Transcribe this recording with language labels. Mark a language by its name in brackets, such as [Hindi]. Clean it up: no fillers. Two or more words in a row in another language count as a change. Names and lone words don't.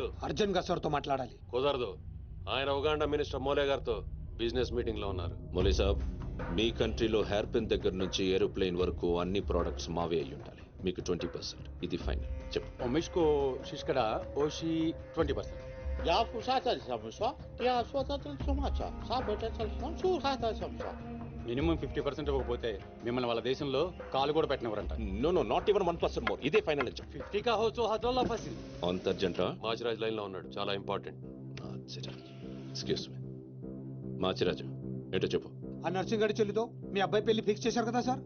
[Telugu] అర్జున్ గా సార్ తో మాట్లాడాలి. కుదరదు, ఆయన ఉగాండా మినిస్టర్ మోలే గారితో [English] business meeting [Telugu] లో ఉన్నారు. మౌలీ సాబ్, మీ కంట్రీలో [English] hair pin [Telugu] దగ్గర నుంచి ఏరోప్లేన్ వరకు అన్ని ప్రోడక్ట్స్ మావే అయి ఉండాలి. మీకు 20%. ఇది ఫైనల్. చెప్పు. ఉమేష్కు శిష్కడ ఓషి 20%. Ya fusata samsa, ya swata sumacha, sabeta samsu hata samsa. మినిమం 50% ఇవ్వకపోతే మిమ్మల్ని వాళ్ళ దేశంలో కాలు కూడా పెట్టినవరంట. [English] No no, not even 1% more. [Telugu] ఇదే ఫైనల్ అని చెప్పు. 50 కా హోచో హజోల్లా ఫసి. అంత అర్జెంటా? మాచిరాజ్ లైన్ లో ఉన్నాడు, చాలా ఇంపార్టెంట్. [English] Excuse me. [Telugu] మాచిరాజు, ఏంటో చెప్పు. ఆ నర్సింగ్ గడి చెల్లితో మీ అబ్బాయి పెళ్లి ఫిక్స్ చేశారు కదా సార్?